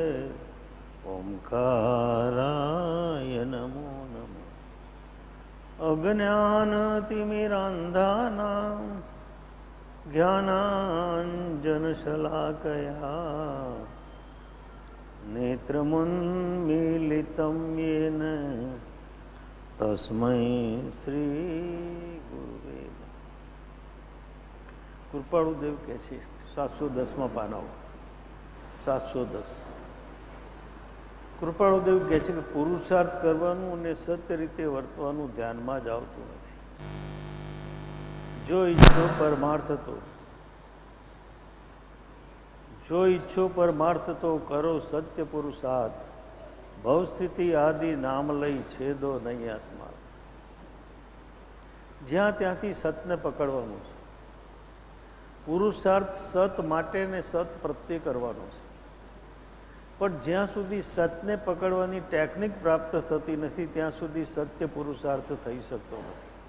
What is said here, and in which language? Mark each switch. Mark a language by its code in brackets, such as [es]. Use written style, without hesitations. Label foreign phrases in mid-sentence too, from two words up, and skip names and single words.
[sa] ओंकाराय नमो नमः अज्ञानतिमिरान्धानां ज्ञानाञ्जनशलाकया नेत्रमुन्मीलितं येन तस्मै श्री गुरुवे [gu] કૃપાળુદેવ કહે છે 710માં પાનાઓ 710 કૃપાળુદેવ કહે છે કે પુરુષાર્થ કરવાનું અને સત્ય રીતે વર્તવાનું ધ્યાનમાં જ આવતું નથી જો ઈચ્છો પરમાર્થ તો કરો સત્ય પુરુષાર્થ ભવસ્થિતિ આદિ નામ લઈ છેદો નહીં આત્મા જ્યાં ત્યાંથી સતને પકડવાનું છે પુરુષાર્થ સત માટે ને સત પ્રત્યે કરવાનો છે પણ જ્યાં સુધી સતને પકડવાની ટેકનિક પ્રાપ્ત થતી નથી ત્યાં સુધી સત્ય પુરુષાર્થ થઈ શકતો નથી